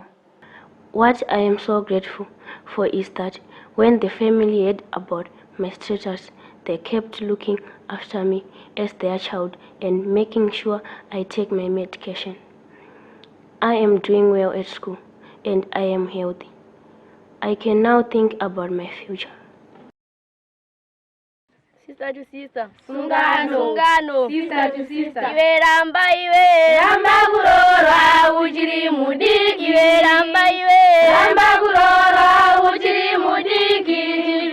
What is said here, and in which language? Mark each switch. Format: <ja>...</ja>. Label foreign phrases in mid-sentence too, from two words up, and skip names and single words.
<en>What I am so grateful for is that when the family heard about my status, they kept looking after me as their child and making sure I take my medication. I am doing well at school and I am healthy. I can now think about my future. Sista2Sista. Sungano. Sista2Sista.</en> <sn>Iwe ramba kurora ujiri mudiki. Iwe ramba kurora ujiri mudiki.</sn>